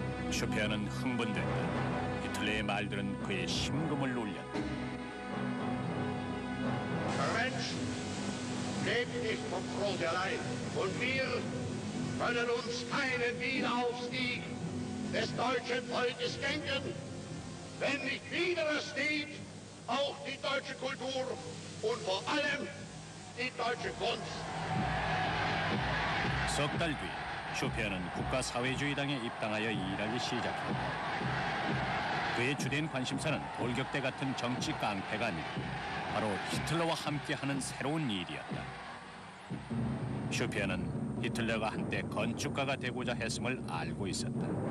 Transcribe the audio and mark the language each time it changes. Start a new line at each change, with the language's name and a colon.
Korean: 슈페어는 흥분됐다. 히틀러의 말들은 그의 심금을 울렸다.
German: Lebt nicht vom Brot allein. Und wir können uns keinen Wiederaufstieg des deutschen Volkes denken, wenn nicht wieder steht auch die deutsche Kultur und vor allem die deutsche Kunst.
Korean: 석 달 뒤 슈페어는 국가사회주의당에 입당하여 일하기 시작했다. 그의 주된 관심사는 돌격대 같은 정치 깡패가 아니라 바로 히틀러와 함께하는 새로운 일이었다. 슈페어는 히틀러가 한때 건축가가 되고자 했음을 알고 있었다.